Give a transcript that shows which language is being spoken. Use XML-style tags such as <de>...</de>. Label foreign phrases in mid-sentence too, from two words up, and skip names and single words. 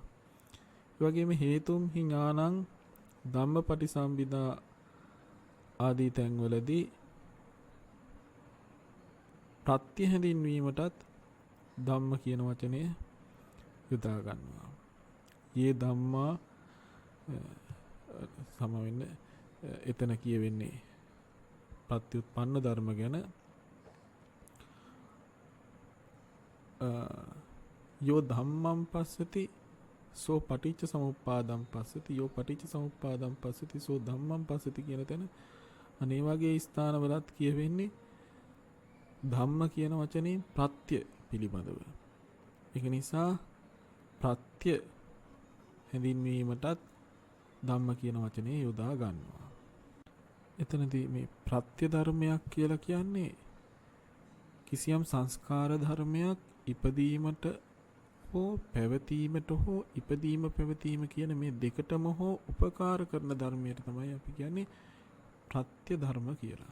<si>ඒ වගේම</si> <pi>හේතුම් හි ඥානං ධම්මපටිසම්භිදා</pi> <si>ආදී තැන්වලදී ප්‍රත්‍ය හැඳින්වීමටත් ධම්ම කියන වචනය යොදා ගන්නවා.</si> <pi>යේ ධම්මා</pi> <si>සමවෙන්න එතන කියවෙන්නේ ප්‍රත්‍යুৎපන්න ධර්ම ගැන.</si> <pi>යෝ ධම්මං පස්සති සෝ පටිච්ච සමුප්පාදං පස්සති, යෝ පටිච්ච සමුප්පාදං පස්සති සෝ ධම්මං පස්සති</pi> <si>කියන තැන අනේ වගේ ස්ථානවලත් කියවෙන්නේ ධම්ම කියන වචනේ ප්‍රත්‍ය පිළිබඳව. ඒක නිසා ප්‍රත්‍ය හැඳින්වීමටත් ධම්ම කියන වචනේ යොදා ගන්නවා. එතනදී මේ ප්‍රත්‍ය ධර්මයක් කියලා කියන්නේ කිසියම් සංස්කාර ධර්මයක් ඉපදීමට හෝ පැවතීමට හෝ ඉපදීම පැවතීම කියන මේ දෙකටම හෝ උපකාර කරන ධර්මයට තමයි අපි කියන්නේ ප්‍රත්‍ය ධර්ම කියලා.</si>